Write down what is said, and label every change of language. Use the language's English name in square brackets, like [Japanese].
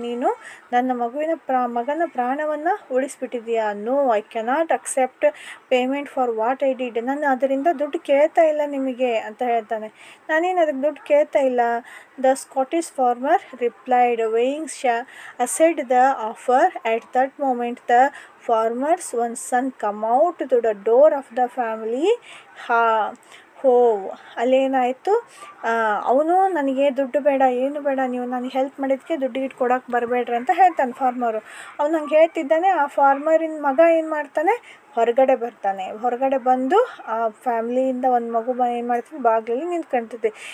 [Kannada] ನೀನು ನನ್ನ ಮಗನ ಪ್ರಾಣವನ್ನು ಉಳಿಸ್ಬಿಟ್ಟಿದೀಯಾ. [English] No, I cannot accept payment for what I did. [Kannada] ನಾನು ಅದರಿಂದ ದುಡ್ಡು ಕೇಳ್ತಾ ಇಲ್ಲ ನಿಮಗೆ ಅಂತ ಹೇಳ್ತಾನೆ. ನಾನೇನು ಅದಕ್ಕೆ ದುಡ್ಡು ಕೇಳ್ತಾ ಇಲ್ಲ. [English] The Scottish farmer replied, waving aside the offer. At that moment the farmer's one son come out to the door of the family home. [Kannada] ಅಲ್ಲೇನಾಯಿತು, ಅವನು ನನಗೆ ದುಡ್ಡು ಬೇಡ, ಏನು ಬೇಡ, ನೀವು ನನಗೆ ಹೆಲ್ಪ್ ಮಾಡಿದ್ದಕ್ಕೆ ದುಡ್ಡು ಕೊಡೋಕೆ ಬರಬೇಡ್ರಿ ಅಂತ ಹೇಳ್ತಾನೆ ಫಾರ್ಮರು. ಅವ್ನು ಹಂಗೆ ಹೇಳ್ತಿದ್ದಾನೆ. ಆ ಫಾರ್ಮರಿನ ಮಗ ಏನು ಮಾಡ್ತಾನೆ, ಹೊರಗಡೆ ಬಂದು ಆ ಫ್ಯಾಮ್ಲಿಯಿಂದ ಒಂದು ಮಗು ಏನು ಮಾಡ್ತಾನೆ, ಬಾಗಿಲಲ್ಲಿ ನಿಂತ್ಕೊಳ್ತದೆ.